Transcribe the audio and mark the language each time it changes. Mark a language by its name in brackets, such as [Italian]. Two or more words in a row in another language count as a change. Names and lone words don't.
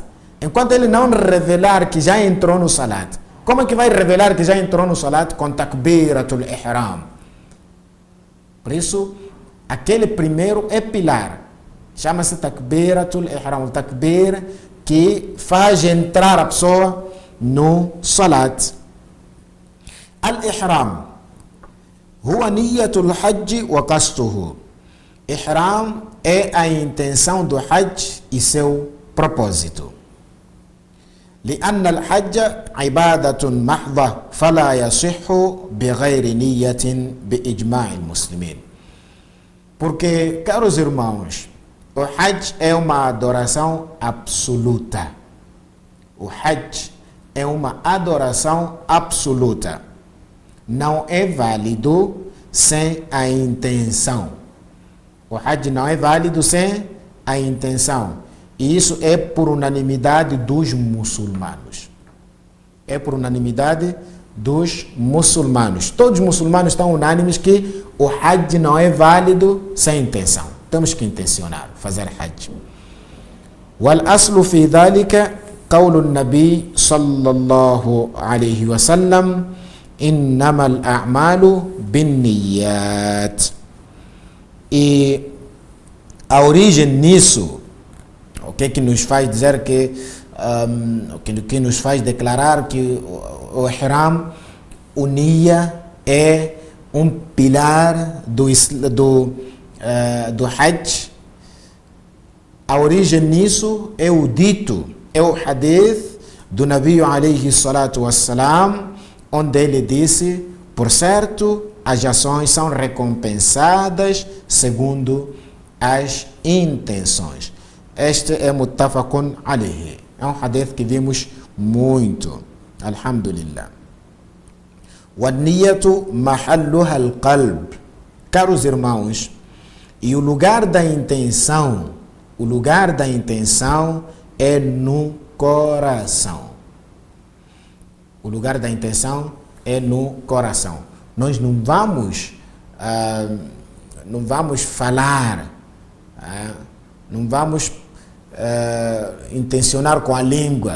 [Portuguese] Enquanto ele não revelar que já entrou no Salat, como é que vai revelar que já entrou no Salat? Com [Arabic] تكبيرة الإحرام. [Portuguese] Por isso, aquele primeiro é pilar. Chama-se [Arabic] تكبيرة الإحرام. [Portuguese] O takbir que faz entrar a pessoa no Salat. [Arabic] الإحرام هو نية الحج وقصده. [Portuguese] Ihram é a intenção do Hajj e seu propósito. [Arabic] لأن الحج عبادة محضة فلا يصح بغير نية بإجماع المسلمين. [Portuguese] Porque, caros irmãos, o Hajj é uma adoração absoluta. O Hajj é uma adoração absoluta. Não é válido sem a intenção. O Hajj não é válido sem a intenção. E isso é por unanimidade dos muçulmanos. É por unanimidade dos muçulmanos. Todos os muçulmanos estão unânimes que o Hajj não é válido sem intenção. Temos que intencionar, fazer Hajj. [Arabic] والأصل في ذلك قول النبي صلى الله عليه وسلم إنما الأعمال بالنيات. [Portuguese] E a origem nisso, o que nos faz dizer que, o que nos faz declarar que o Ihram, o Niyya, é um pilar do Hajj. A origem nisso é o dito, é o hadith do Nabi [Arabic] عليه الصلاة والسلام, [Portuguese] onde ele disse: por certo, as ações são recompensadas segundo as intenções. Este é [Arabic] متفق عليه. [Portuguese] É um hadith que vimos muito. Alhamdulillah. [Arabic] والنية محلها القلب. [Portuguese] Caros irmãos, e o lugar da intenção é no coração. O lugar da intenção é no coração. Nós não vamos falar, não vamos intencionar com a língua.